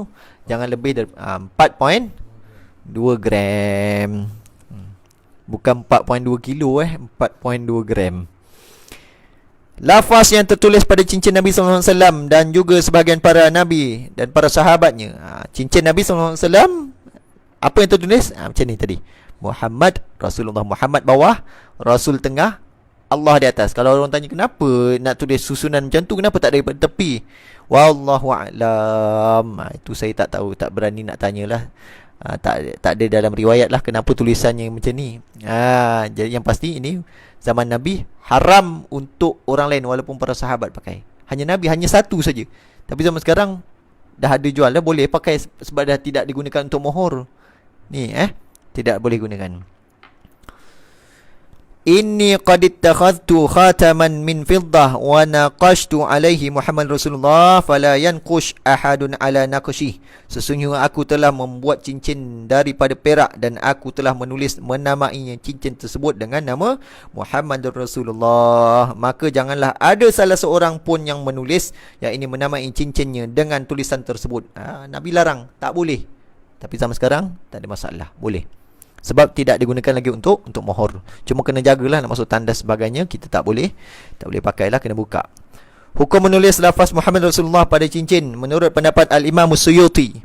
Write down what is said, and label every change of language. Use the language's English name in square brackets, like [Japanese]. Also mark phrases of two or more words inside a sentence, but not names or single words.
[Malay] Jangan lebih dari 4.2 gram. Bukan 4.2 kilo 4.2 gram. Lafaz yang tertulis pada cincin Nabi [Arabic] صلى الله عليه وسلم [Malay] dan juga sebahagian para nabi dan para sahabatnya. Cincin Nabi [Arabic] صلى الله عليه وسلم, [Malay] apa yang tertulis? Macam ni tadi. Muhammad Rasulullah, Muhammad bawah, Rasul tengah, Allah di atas. Kalau orang tanya kenapa nak tulis susunan macam tu, kenapa tak dari tepi? [Arabic] والله أعلم. [Malay] Itu saya tak tahu, tak berani nak tanyalah. Tak ada dalam riwayat lah kenapa tulisannya macam ni. Jadi yang pasti ini zaman Nabi haram untuk orang lain walaupun para sahabat pakai. Hanya Nabi, hanya satu saja. Tapi zaman sekarang dah ada jual, dah boleh pakai sebab dah tidak digunakan untuk mohor. Ni tidak boleh gunakan. [Arabic] إني قد اتخذت خاتما من فضة ونقشت عليه محمد رسول الله فلا ينقش أحد على نقشه. [Malay] Sesungguhnya aku telah membuat cincin daripada perak dan aku telah menamainya cincin tersebut dengan nama Muhammad Rasulullah. Maka janganlah ada salah seorang pun yang menulis, yang ini menamai cincinnya dengan tulisan tersebut. Nabi larang, tak boleh. Tapi zaman sekarang tak ada masalah, boleh. Sebab tidak digunakan lagi untuk mohor. Cuma kena jagalah nak masuk tandas sebagainya, kita tak boleh pakailah, kena buka. Hukum menulis lafaz Muhammad Rasulullah pada cincin menurut pendapat Al-Imam Suyuti.